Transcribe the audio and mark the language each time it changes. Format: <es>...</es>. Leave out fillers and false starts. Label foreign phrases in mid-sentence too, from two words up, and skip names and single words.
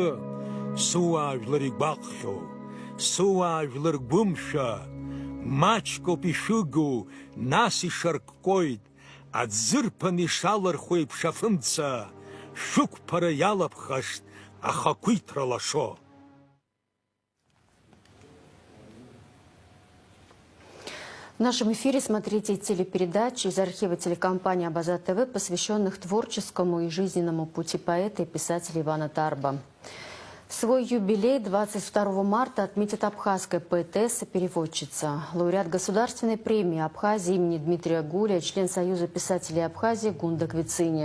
<ab>Сыуаажәлар игәаҟхьоу, сыуаажәлар гәымшәа, маҷкоуп ишәыгу, нас ишарккоит, аӡырԥан ишалырхуа еиԥш афымца, шәықәԥара иалаԥхашт ахақәиҭра лашо.</ab> <ru>В нашем эфире смотрите телепередачи из архива телекомпании Абаза ТВ, посвященных творческому и жизненному пути поэта и писателя Ивана Тарба. Свой юбилей 22 марта отметит абхазская поэтесса-переводчица, лауреат государственной премии Абхазии имени Дмитрия Гуля, член Союза писателей Абхазии Гунда Квициния.</ru>